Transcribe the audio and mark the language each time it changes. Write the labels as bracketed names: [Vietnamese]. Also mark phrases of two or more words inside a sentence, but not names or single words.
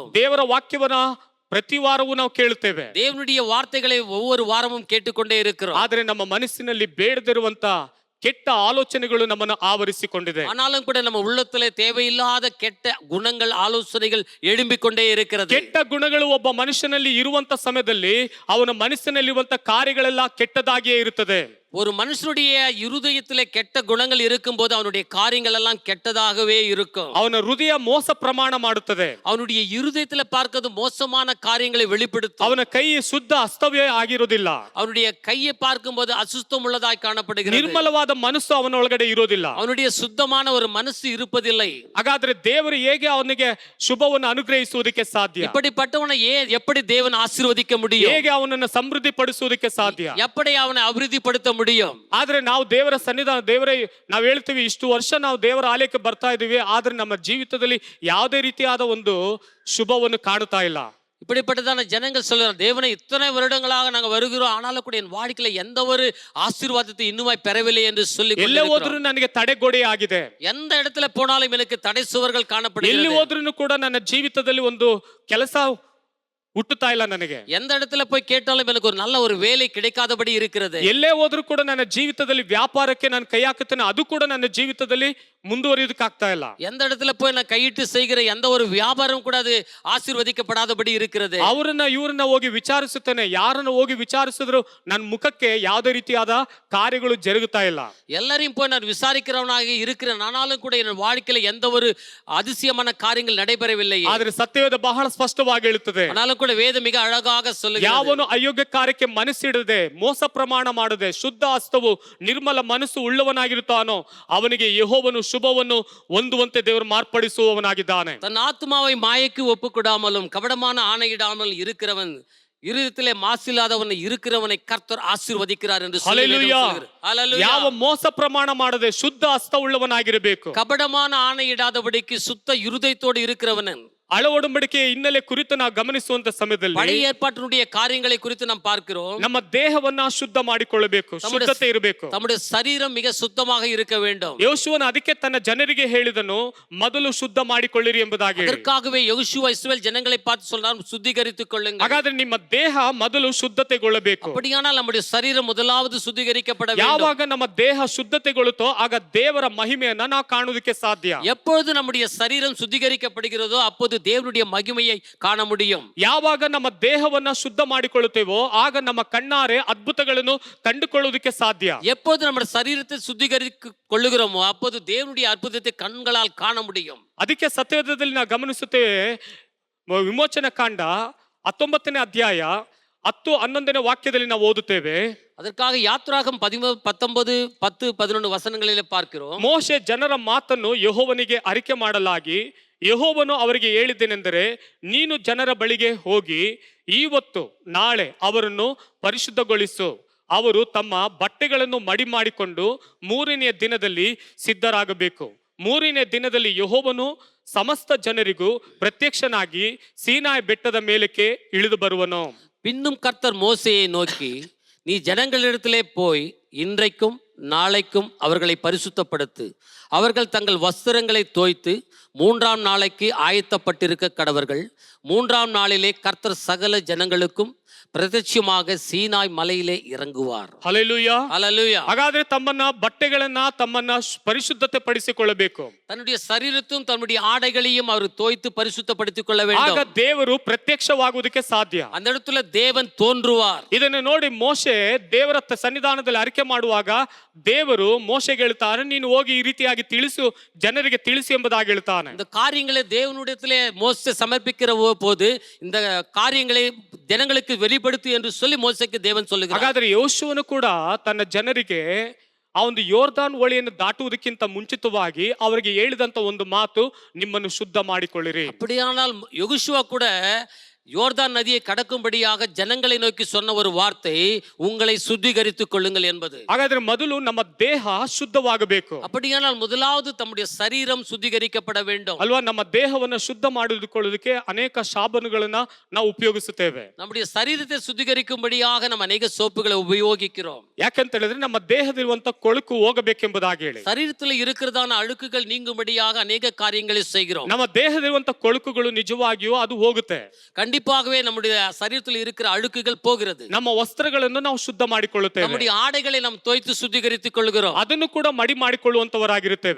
[Kannada] ದೇವರ ವಾಕ್ಯವನ್ನ ಪ್ರತಿ ವಾರವೂ ನಾವು ಕೇಳುತ್ತೇವೆ, [Tamil] தேவனுடைய வார்த்தைகளை ஒவ்வொரு வாரமும் கேட்டுக்கொண்டே இருக்கிறோம். [Kannada] ಆದ್ರೆ ನಮ್ಮ ಮನಸ್ಸಿನಲ್ಲಿ ಬೇಡದಿರುವಂತ ಕೆಟ್ಟ ಆಲೋಚನೆಗಳು ನಮ್ಮನ್ನು ಆವರಿಸಿಕೊಂಡಿದೆ. [Tamil] ஆனாலும் கூட நம்ம உள்ளத்திலே தேவையில்லாத கெட்ட குணங்கள் ஆலோசனைகள் எழும்பிக்கொண்டே இருக்கிறது. [Kannada] ಕೆಟ್ಟ ಗುಣಗಳು ಒಬ್ಬ ಮನುಷ್ಯನಲ್ಲಿ ಇರುವಂತ ಸಮಯದಲ್ಲಿ ಅವನ ಮನಸ್ಸಿನಲ್ಲಿರುವಂತ ಕಾರ್ಯಗಳೆಲ್ಲ ಕೆಟ್ಟದಾಗಿಯೇ ಇರುತ್ತದೆ. [Tamil] ஒரு மனுஷனுடைய இருதயத்திலே கெட்ட குணங்கள் இருக்கும்போது அவனுடைய காரியங்கள் எல்லாம் கெட்டதாகவே இருக்கும். [Kannada] ಅವನ ಹೃದಯ ಮೋಸ ಪ್ರಮಾಣ ಮಾಡುತ್ತದೆ. [Tamil] அவனுடைய இருதயத்திலே பார்க்கிறது மோசமான காரியங்களை வெளிப்படுத்தும். [Kannada] ಅವನ ಕೈ ಶುದ್ಧ ಅಸ್ತವ್ಯ ಆಗಿರುವುದಿಲ್ಲ. [Tamil] அவனுடைய கையை பார்க்கும்போது அசுத்தம் உள்ளதாய் காணப்படுகிறது. [Kannada] ನಿರ್ಮಲವಾದ ಮನಸ್ಸು ಅವನ ಒಳಗಡೆ ಇರೋದಿಲ್ಲ. [Tamil] அவனுடைய சுத்தமான ஒரு மனசு இருப்பதில்லை. [Kannada] ಹಾಗಾದ್ರೆ ದೇವರು ಹೇಗೆ ಅವನಿಗೆ ಶುಭವನ್ನು ಅನುಗ್ರಹಿಸುವುದಕ್ಕೆ ಸಾಧ್ಯ? [Tamil] இப்படிப்பட்டவனை எப்படி தேவன் ஆசீர்வதிக்க முடியும்? [Kannada] ಹೇಗೆ ಅವನನ್ನು ಸಮೃದ್ಧಿ ಪಡಿಸುವುದಕ್ಕೆ ಸಾಧ್ಯ? [Tamil] எப்படி அவனை அபிவிருத்திப்படுத்த முடியும்? [Kannada] ಆದ್ರೆ ನಾವು ದೇವರ ಸನ್ನಿಧಾನ, ದೇವರೇ ನಾವು ಹೇಳ್ತೀವಿ ಇಷ್ಟು ವರ್ಷ ನಾವು ದೇವರ ಆಲಯಕ್ಕೆ ಬರ್ತಾ ಇದೀವಿ, ಆದ್ರೆ ನಮ್ಮ ಜೀವಿತದಲ್ಲಿ ಯಾವುದೇ ರೀತಿಯಾದ ಒಂದು ಶುಭವನ್ನು ಕಾಣುತ್ತಾ ಇಲ್ಲ. [Tamil] இப்படிப்பட்டதான ஜனங்கள் சொல்றாங்க, தேவனை இத்தனை வருடங்களாக நாங்க வருகிறோம், ஆனாலும் கூட என் வாழ்க்கையில எந்த ஒரு ஆசீர்வாதத்தை இன்னுமாய் பெறவில்லை என்று சொல்லி [Kannada] ಎಲ್ಲೇ ಹೋದ್ರೂ ನನಗೆ ತಡೆಗೋಡೆ ಆಗಿದೆ. [Tamil] எந்த இடத்துல போனாலும் எனக்கு தடை சுவர்கள் [Kannada] ಎಲ್ಲಿ [Tamil] காணப்படுகிறது. [Kannada] ಹೋದ್ರೂ ಕೂಡ ನನ್ನ ಜೀವಿತದಲ್ಲಿ ಒಂದು ಕೆಲಸ ಹುಟ್ಟುತ್ತಾ ಇಲ್ಲ ನನಗೆ. [Tamil] எந்த இடத்துல போய் கேட்டாலும் எனக்கு ஒரு நல்ல ஒரு வேலை கிடைக்காதபடி இருக்கிறது. [Kannada] ಎಲ್ಲೇ ಹೋದ್ರೂ ಕೂಡ ನನ್ನ ಜೀವಿತದಲ್ಲಿ ವ್ಯಾಪಾರಕ್ಕೆ ನಾನು ಕೈ ಹಾಕುತ್ತೇನೆ, ಅದು ಕೂಡ ನನ್ನ ಜೀವಿತದಲ್ಲಿ ಮುಂದುವರಿಯೋದಕ್ಕಾಗ್ತಾ ಇಲ್ಲ. [Tamil] எந்த இடத்துல போய் நான் கையிட்டு செய்கிற எந்த ஒரு வியாபாரம் கூட அது ஆசீர்வதிக்கப்படாதபடி இருக்கிறது. [Kannada] ಅವರನ್ನ ಇವ್ರನ್ನ ಹೋಗಿ ವಿಚಾರಿಸುತ್ತೇನೆ, ಯಾರನ್ನ ಹೋಗಿ ವಿಚಾರಿಸಿದ್ರು ನನ್ನ ಮುಖಕ್ಕೆ ಯಾವುದೇ ರೀತಿಯಾದ ಕಾರ್ಯಗಳು ಜರುಗುತ್ತಾ ಇಲ್ಲ. [Tamil] எல்லாரையும் போய் நான் விசாரிக்கிறவனாக இருக்கிறேன், ஆனாலும் கூட என் வாழ்க்கையில எந்த ஒரு அதிசயமான காரியங்கள் நடைபெறவில்லை. [Kannada] ಆದ್ರೆ ಸತ್ಯವೇದ ಬಹಳ ಸ್ಪಷ್ಟವಾಗಿ ಹೇಳುತ್ತದೆ, [Tamil] ஆனாலும் கூட வேதம் மிக அழகாக சொல்லுகிறது, [Kannada] ಯಾವನು ಅಯೋಗ್ಯ ಕಾರ್ಯಕ್ಕೆ ಮನಸ್ಸಿಡದೆ ಮೋಸ ಪ್ರಮಾಣ ಮಾಡದೆ ಶುದ್ಧ ಹಸ್ತವು ನಿರ್ಮಲ ಮನಸ್ಸು ಉಳ್ಳವನಾಗಿರುತ್ತಾನೋ ಅವನಿಗೆ ಯೆಹೋವನು ಶುಭವನ್ನು ಹೊಂದುವಂತೆ ದೇವರು ಮಾರ್ಪಡಿಸುವವನಾಗಿದ್ದಾನೆ. [Tamil] தன் ஆத்மாவை மாயைக்கு ஒப்புக்கொடாமலும் கபடமான ஆணையிடாமல் இருக்கிறவன், இருதயத்திலே மாசில்லாதவன் இருக்கிறவனை கர்த்தர் ஆசீர்வதிக்கிறார் என்று சொல்லி வேதம் [Kannada] ಹಲ್ಲೆಲೂಯಾ. [Tamil] சொல்லுகிறது. ஹல்லேலூயா. [Kannada] ಯಾವ ಮೋಸ ಪ್ರಮಾಣ ಮಾಡದೆ ಶುದ್ಧ ಹಸ್ತ ಉಳ್ಳವನಾಗಿರಬೇಕು. [Tamil] கபடமான ஆணையிடாதபடிக்கு சுத்த இருதயத்தோடு இருக்கிறவன். [Kannada] ಹಳ ಒಡಂಬಡಿಕೆಯ ಹಿನ್ನೆಲೆ ಕುರಿತು ನಾವು ಗಮನಿಸುವಂತ ಸಮಯದಲ್ಲಿ [Tamil] பழைய ஏற்பாட்டினுடைய காரியங்களை குறித்து நாம் பார்க்கிறோம். [Kannada] ನಮ್ಮ ದೇಹವನ್ನ ಶುದ್ಧ ಮಾಡಿಕೊಳ್ಳಬೇಕು, ಶುದ್ಧತೆ ಇರಬೇಕು. [Tamil] நம்முடைய சரீரம் மிக சுத்தமாக இருக்க வேண்டும். [Kannada] ಯೋಶುವನು ಅದಕ್ಕೆ ತನ್ನ ಜನರಿಗೆ ಹೇಳಿದನು, ಮೊದಲು ಶುದ್ಧ ಮಾಡಿಕೊಳ್ಳಿರಿ ಎಂಬುದಾಗಿ ಹೇಳಿ. [Tamil] அதற்காகவே யோசுவா இஸ்ரவேல் ஜனங்களை பார்த்து சொல்றார், சுத்திகரித்துக் கொள்ளுங்கள். [Kannada] ಹಾಗಾದ್ರೆ ನಿಮ್ಮ ದೇಹ ಮೊದಲು ಶುದ್ಧತೆಗೊಳ್ಳಬೇಕು. [Tamil] அப்படியானால் நம்முடைய சரீரம் முதலாவது சுத்திகரிக்கப்பட வேண்டும். [Kannada] ಯಾವಾಗ ನಮ್ಮ ದೇಹ ಶುದ್ಧತೆಗೊಳ್ಳುತ್ತೋ ಆಗ ದೇವರ ಮಹಿಮೆಯನ್ನ ನಾವು ಕಾಣುವುದಕ್ಕೆ ಸಾಧ್ಯ. [Tamil] எப்பொழுது நம்முடைய சரீரம் சுத்திகரிக்கப்படுகிறதோ அப்போது தேவனுடைய மகிமையை காண முடியும். [Kannada] ಯಾವಾಗ ನಮ್ಮ ದೇಹವನ್ನ ಶುದ್ಧ ಮಾಡಿಕೊಳ್ಳುತ್ತೇವೋ ಆಗ ನಮ್ಮ ಕಣ್ಣಾರೆ ಅದ್ಭುತಗಳನ್ನು ಕಂಡುಕೊಳ್ಳುವುದಕ್ಕೆ ಸಾಧ್ಯ. [Tamil] எப்போது நம்ம சரீரத்தை சுத்திகரித்துக் கொள்ளுகிறோமோ அப்போது தேவனுடைய அற்புதத்தை கண்களால் காண முடியும். [Kannada] ಅದಕ್ಕೆ ಸತ್ಯವೇದದಲ್ಲಿ ನಾವು ಗಮನಿಸುತ್ತೇವೆ, ವಿಮೋಚನ ಕಾಂಡ 19ನೇ ಅಧ್ಯಾಯ 10-11ನೇ ವಾಕ್ಯದಲ್ಲಿ ನಾವು ಓದುತ್ತೇವೆ. [Tamil] அதற்காக யாத்ராகம் 19, 10, 11 வசனங்களிலே பார்க்கிறோம். [Kannada] ಮೋಶೆ ಜನರ ಮಾತನ್ನು ಯೆಹೋವನಿಗೆ ಅರಿಕೆ ಮಾಡಲಾಗಿ ಯೆಹೋವನು ಅವರಿಗೆ ಹೇಳಿದ್ದೇನೆಂದರೆ, ನೀನು ಜನರ ಬಳಿಗೆ ಹೋಗಿ ಇವತ್ತು ನಾಳೆ ಅವರನ್ನು ಪರಿಶುದ್ಧಗೊಳಿಸು, ಅವರು ತಮ್ಮ ಬಟ್ಟೆಗಳನ್ನು ಮಡಿ ಮಾಡಿಕೊಂಡು 3ನೇ ದಿನದಲ್ಲಿ ಸಿದ್ಧರಾಗಬೇಕು. 3ನೇ ದಿನದಲ್ಲಿ ಯೆಹೋವನು ಸಮಸ್ತ ಜನರಿಗೂ ಪ್ರತ್ಯಕ್ಷನಾಗಿ ಸೀನಾಯಿ ಬೆಟ್ಟದ ಮೇಲಕ್ಕೆ ಇಳಿದು ಬರುವನು. [Tamil] பின்னும் கர்த்தர் மோசேயை நோக்கி, நீ ஜனங்களிடத்திலே போய் இன்றைக்கும் நாளைக்கும் அவர்களை பரிசுத்தப்படுத்து, அவர்கள் தங்கள் வஸ்திரங்களை தோய்த்து 3ஆம் நாளைக்கு ஆயத்தப்பட்டிருக்க கடவர்கள். 3ஆம் நாளிலே கர்த்தர் சகல ஜனங்களுக்கும் ಪ್ರತ್ಯಕ್ಷமாக சீனாய் மலையிலே இறங்குவார். [Kannada] ಹಲ್ಲೆಲೂಯಾ. [Tamil] ஹல்லேலூயா. [Kannada] ಹಾಗಾದ್ರೆ ತಮ್ಮನ್ನ ಬಟ್ಟೆಗಳನ್ನ ತಮ್ಮನ್ನ ಪರಿಶುದ್ಧತೆ ಪಡಿಸಿಕೊಳ್ಳಬೇಕು. [Tamil] தன்னுடைய சரீரத்தையும் தன்னுடைய ஆடைகளையும் அவர் தோய்த்து பரிசுத்தப்படுத்திக் கொள்ள [Kannada] ಆಗ [Tamil] வேண்டும். [Kannada] ದೇವರು ಪ್ರತ್ಯಕ್ಷವಾಗುವುದಕ್ಕೆ ಸಾಧ್ಯ. [Tamil] அந்த இடத்துல தேவன் தோன்றுவார். [Kannada] ಇದನ್ನು ನೋಡಿ ಮೋಶೆ ದೇವರ ಸನ್ನಿಧಾನದಲ್ಲಿ ಅರಿಕೆ ಮಾಡುವಾಗ ದೇವರು ಮೋಶೆಗೆ ಹೇಳ್ತಾನೆ, ನೀನು ಹೋಗಿ ಈ ರೀತಿಯಾಗಿ ತಿಳಿಸು, ಜನರಿಗೆ ತಿಳಿಸಿ ಎಂಬುದಾಗಿ ಹೇಳ್ತಾನೆ. [Tamil] இந்த காரியங்களை தேவனுடையத்திலே மோசே சமர்ப்பிக்கிற போது இந்த காரியங்களை ஜனங்களுக்கு வெளிப்படுத்து என்று சொல்லி மோசேக்கு தேவன் சொல்லுகிறார். [Kannada] ಹಾಗಾದ್ರೆ ಯೋಶುವನು ಕೂಡ ತನ್ನ ಜನರಿಗೆ ಆ ಒಂದು ಯೋರ್ದಾನ್ ಹೊಳೆಯನ್ನು ದಾಟುವುದಕ್ಕಿಂತ ಮುಂಚಿತವಾಗಿ ಅವರಿಗೆ ಹೇಳಿದಂತ ಒಂದು ಮಾತು, ನಿಮ್ಮನ್ನು ಶುದ್ಧ ಮಾಡಿಕೊಳ್ಳಿರಿ. [Tamil] அப்படியானால் யோசுவா கூட யோர்தான் நதியை கடக்கும்படியாக ஜனங்களை நோக்கி சொன்ன ஒரு வார்த்தை, உங்களை சுத்திகரித்துக் கொள்ளுங்கள் என்பது. [Kannada] ಹಾಗಾದ್ರೆ ಮೊದಲು ನಮ್ಮ ದೇಹ ಶುದ್ಧವಾಗಬೇಕು. [Tamil] அப்படியானால் முதலாவது தம்முடைய சரீரம் சுத்திகரிக்கப்பட வேண்டும். [Kannada] ಅಲ್ವಾ? ನಮ್ಮ ದೇಹವನ್ನು ಶುದ್ಧ ಮಾಡಿಕೊಳ್ಳೋದಕ್ಕೆ ಅನೇಕ ಸಾಬೂನುಗಳನ್ನ ನಾವು ಉಪಯೋಗಿಸುತ್ತೇವೆ. [Tamil] நம்முடைய சரீரத்தை சுத்திகரிக்கும்படியாக நம்ம அநேக சோப்புகளை உபயோகிக்கிறோம். [Kannada] ಯಾಕಂತ ಹೇಳಿದ್ರೆ ನಮ್ಮ ದೇಹದಲ್ಲಿರುವಂತ ಕೊಳುಕು ಹೋಗಬೇಕೆಂಬುದಾಗಿ ಹೇಳಿ, [Tamil] சரீரத்தில் இருக்கிறதான அழுக்குகள் நீங்கும்படியாக அநேக காரியங்களை செய்கிறோம். [Kannada] ನಮ್ಮ ದೇಹದಲ್ಲಿರುವಂತ ಕೊಳುಕುಗಳು ನಿಜವಾಗಿಯೂ ಅದು ಹೋಗುತ್ತೆ. [Tamil] கண்டிப்பா கண்டிப்பாகவே நம்முடைய சரீரத்தில் இருக்கிற அழுக்குகள் போகிறது. [Kannada] ನಮ್ಮ ವಸ್ತ್ರಗಳನ್ನು ನಾವು ಶುದ್ಧ ಮಾಡಿಕೊಳ್ಳುತ್ತೇವೆ, [Tamil] நம்முடைய ஆடைகளை நாம் தோய்த்து சுத்திகரித்துக் கொள்கிறோம், [Kannada] ಅದನ್ನು ಕೂಡ ಮಡಿ ಮಾಡಿಕೊಳ್ಳುವಂತವರಾಗಿರುತ್ತೇವೆ.